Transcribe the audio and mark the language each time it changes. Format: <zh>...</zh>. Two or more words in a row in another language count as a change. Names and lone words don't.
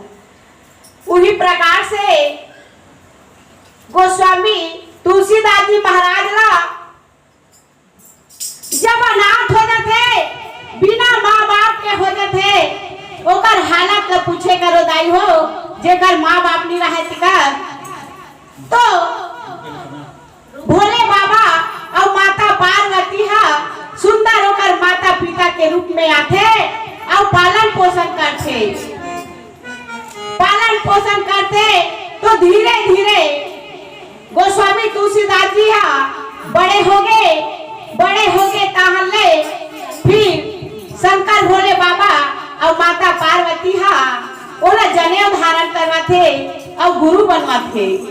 <hne>उही प्रकार से गोस्वामी तुलसीदास जी महाराज ला जब अनाथ हो जाते, बिना माँ बाप के हो जाते, ओकर हालत ला पूछे करो दाई हो, जेकर माँ बाप नहीं रहे तिकर, तो भोले बाबा और माता पार्वती हा सुंदर होकर माता पिता के रूप में आते और पालन पोषण करते। पालन पोषण करते तो धीरे धीरे गोस्वामी तुलसीदास जी हा बड़े हो गए ताहले फिर शंकर भोले बाबा और माता पार्वती हा ओला जनेऊ धारण करवाते और गुरु बनवाते।</hne>